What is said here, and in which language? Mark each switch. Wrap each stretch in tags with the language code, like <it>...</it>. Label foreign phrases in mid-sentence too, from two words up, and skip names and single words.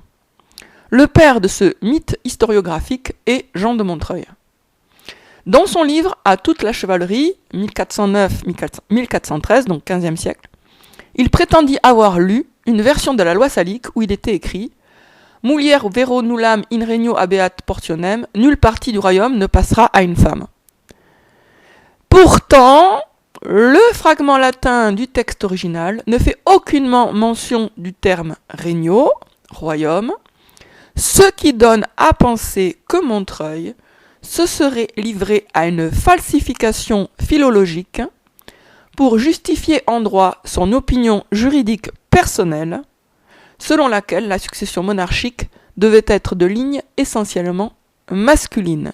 <fr>Le père de ce mythe historiographique est Jean de Montreuil. Dans son livre « À toute la chevalerie » 1409-1413, donc XVe siècle, il prétendit avoir lu une version de la loi salique où il était écrit «</fr> <la>Mulier vero nullam in regno habeat portionem,</la> <fr>nulle partie du royaume ne passera à une femme ». Pourtant, le fragment latin du texte original ne fait aucunement mention du terme regno, royaume, ce qui donne à penser que Montreuil se serait livré à une falsification philologique pour justifier en droit son opinion juridique personnelle, selon laquelle la succession monarchique devait être de ligne essentiellement masculine.</fr>